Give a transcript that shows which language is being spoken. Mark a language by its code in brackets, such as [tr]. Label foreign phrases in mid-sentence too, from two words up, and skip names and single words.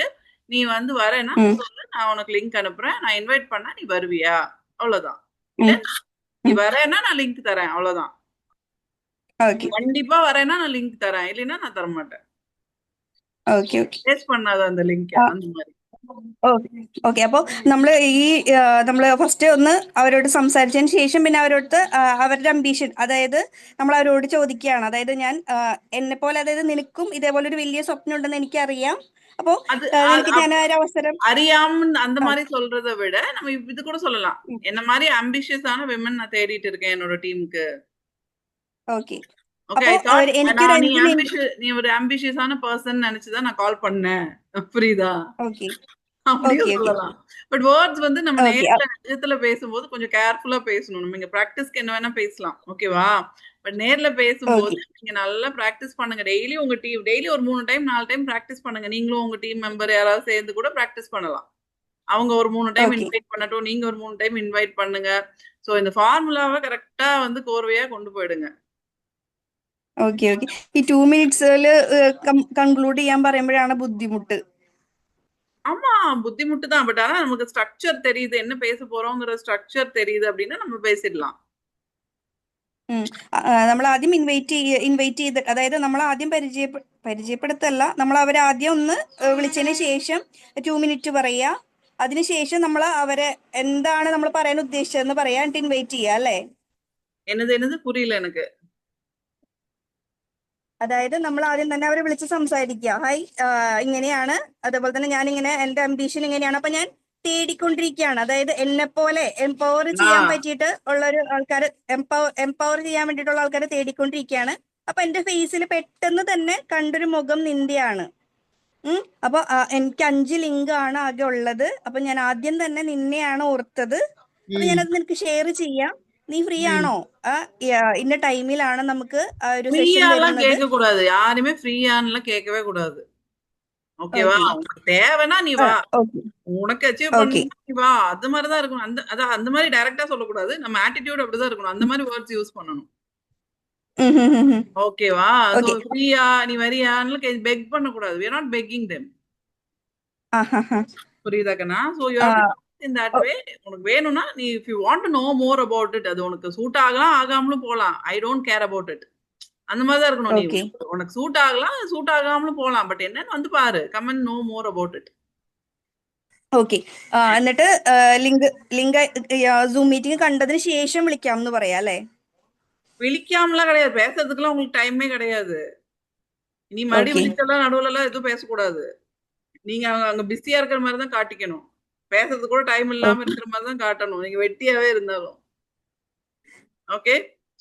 [ta] நீ வந்து வரேன்னா ம் சொல்லு. நான் உனக்கு லிங்க் அனுப்புறேன். நான் இன்வைட் பண்ணா நீ வருவியா? அவ்வளவுதான். இல்ல ம் நீ ம் வரேன்னா நான் லிங்க் தரேன். அவ்வளவுதான். நீ ஓகே கண்டிப்பா வரேன்னா நான் லிங்க் தரேன். இல்லைன்னா நான் தரமாட்டேன். [ml] ഓക്കെ ഓക്കെ [ta] வேஸ்ட் பண்ணாத அந்த லிங்க் அந்த மாதிரி. [ml] ഓക്കെ ഓക്കെ അപ്പോൾ നമ്മൾ ഈ നമ്മൾ ഫസ്റ്റ് ഒന്ന് അവരോട് സംസാരിച്ചതിന് ശേഷം പിന്നെ അവരോട് അവരുടെ അംബീഷൻ അതായത് നമ്മൾ അവരോട് ചോദിക്കുകയാണ് അതായത് ഞാൻ എന്നെ പോലെ അതായത് നിനക്കും ഇതേപോലെ ഒരു വലിയ സ്വപ്നം ഉണ്ടെന്ന് എനിക്കറിയാം അപ്പോൾ [ta] அது [ml] നിനക്ക് ഞാൻ ഒരു അവസരം [ta] அறியாம அந்த [ml] ആ, [ta] மாதிரி சொல்றதை விட நம்ம இது கூட சொல்லலாம். [ml] ഉം, [ta] என்ன மாதிரி ஆம்பிஷியஸான விமன் நான் தேடிட்டு இருக்கேன் என்னோட டீமுக்கு. [ml] ഓക്കെ [en] okay I [ml] അപ്പോൾ [en] தாட் [ml] എനിക്കൊരു [ta] நான் [ml] 5 മിനിറ്റ് [ta] நீ ஒரு ஆம்பிஷியஸான பர்சன் நினைச்சுதான் நான் கால் பண்ணேன். புரியுதா? [ml] ഓക്കെ [ta] அப்படியும் [ml] ഓക്കെ ഓക്കെ [ta] சொல்லலாம். [en] but words [ta] வந்து நம்ம [ml] ഓക്കെ [ta] நேர்ல நிஜத்துல பேசும்போது கொஞ்சம் கேர்ஃபுல்லா பேசணும். நம்ம இங்க பிராக்டிஸ்க்கு என்ன வேணா பேசலாம். ஓகேவா? பட் நேர்ல பேசும்போது [ml] ഓക്കെ [ta] நீங்க நல்லா பிராக்டிஸ் பண்ணுங்க. டெய்லி உங்க டீம் டெய்லி ஒரு 3 டைம் 4 டைம் பிராக்டிஸ் பண்ணுங்க. நீங்களும் உங்க [en] team member [ta] யாராவது சேர்ந்து கூட பிராக்டிஸ் பண்ணலாம். அவங்க ஒரு 3 டைம் [ml] ഓക്കെ [ta] இன்வைட் பண்ணட்டும். நீங்க ஒரு 3 டைம் இன்வைட் பண்ணுங்க. சோ இந்த ஃபார்முலாவை கரெக்டா வந்து கோர்வையா கொண்டு போயிடுங்க. [ml] ഓക്കെ ഓക്കെ ഈ 2 മിനിറ്റ്സിൽ കൺക്ലൂഡ് ചെയ്യാൻ പറയുമ്പോഴാണ് ബുദ്ധിമുട്ട് [ta] ஆமா புத்திமுட்டு தான். பட் ஆனா நமக்கு ஸ்ட்ரக்சர் தெரியுது. என்ன பேச போறோங்கிற ஸ்ட்ரக்சர் தெரியுது அப்படின்னா நம்ம பேசிடலாம். [ml] നമ്മൾ ആദ്യം ഇൻവൈറ്റ് ചെയ്ത് അതായത് നമ്മൾ ആദ്യം പരിചയപ്പെടുത്തല്ല നമ്മൾ അവരെ ആദ്യം ഒന്ന് വിളിച്ചതിന് ശേഷം 2 മിനിറ്റ് പറയുക അതിനുശേഷം നമ്മൾ അവരെ എന്താണ് നമ്മൾ പറയാൻ ഉദ്ദേശിച്ചതെന്ന് പറയാൻ ഇൻവൈറ്റ് ചെയ്യുക അല്ലേ? [ta] என்னது புரியல எனக்கு. [ml] അതായത് നമ്മൾ ആദ്യം തന്നെ അവരെ വിളിച്ച് സംസാരിക്കുക. ഹായ് ഇങ്ങനെയാണ്, അതേപോലെ തന്നെ ഞാൻ ഇങ്ങനെ എന്റെ അംബീഷൻ ഇങ്ങനെയാണ്, അപ്പൊ ഞാൻ തേടിക്കൊണ്ടിരിക്കുകയാണ്. അതായത് എന്നെ പോലെ എംപവർ ചെയ്യാൻ പറ്റിയിട്ട് ഉള്ള ഒരു ആൾക്കാര് എംപവർ ചെയ്യാൻ വേണ്ടിയിട്ടുള്ള ആൾക്കാരെ തേടിക്കൊണ്ടിരിക്കുകയാണ്. അപ്പൊ എന്റെ ഫേസിൽ പെട്ടെന്ന് തന്നെ കണ്ടൊരു മുഖം നിന്റെയാണ്. അപ്പൊ എനിക്ക് 5 ലിങ്ക് ആണ് ആകെ ഉള്ളത്. അപ്പൊ ഞാൻ ആദ്യം തന്നെ നിന്നെയാണ് ഓർത്തത്. അപ്പൊ ഞാനത് നിനക്ക് ഷെയർ ചെയ്യാം. നീ ഫ്രീ ആണോ? ഇന്ന ടൈമിലാണ് നമുക്ക് ഒരു സെഷൻ [ta] ஃப்ரீயாலாம் [ml] വരുന്നത്. [ta] கேட்க கூடாது. யாருமே ஃப்ரீயான்லாம் கேட்கவே கூடாது. ஓகேவா? ஓகே உனக்கு தேவைன்னா நீ வா. ஓகே உனக்கு அச்சீவ் ஓகே பண்ணணும்னா நீ வா. அது மாதிரிதான் இருக்கணும். அதான் அந்த மாதிரி டைரக்டா சொல்லக்கூடாது. நம்ம ஆட்டிடியூட் அப்படிதான் இருக்கணும். அந்த மாதிரி [en] words use [ta] பண்ணணும். ஓகேவா? சோ ஓகே ஃப்ரீயா நீ வரியான்னு பெக் பண்ணக்கூடாது. [en] we are not begging them. [ta] புரியுதா கண்ணா? [en] so you have to in that way. [ta] உனக்கு வேணும்னா நீ [en] if you want to know more about it, [ta] அது உனக்கு சூட் ஆகலாம் ஆகாமலும் போலாம். [en] I don't care about it. [ta] அந்த மாதிரி தான் இருக்கணும். நீ ஓகே உனக்கு சூட் ஆகலாம் சூட் ஆகாமலும் போலாம். பட் என்னன்னு வந்து பாரு. [en] come and know more about it. [ml] ഓക്കെ എന്നിട്ട് ലിങ്ക് സൂം മീറ്റിംഗ് കണ്ടതിന് ശേഷം വിളിക്കാം എന്ന് പറയാം അല്ലേ? [ta] விழிக்காமலாம் கிடையாது. பேசுறதுக்குலாம் உங்களுக்கு டைமே கிடையாது. நீ மடி ஓகே விழிச்செல்லாம் நடுவுல எல்லாம் எதுவும் பேசக்கூடாது. நீங்க அங்க பிஸியா இருக்கிற மாதிரி தான் காட்டிக்கணும். பேசுறதுக்கு கூட டைம் இல்லாம ஓகே இருக்கிற மாதிரி தான் காட்டணும். நீங்க வெட்டியாவே இருந்தாலும். ஓகே. சோ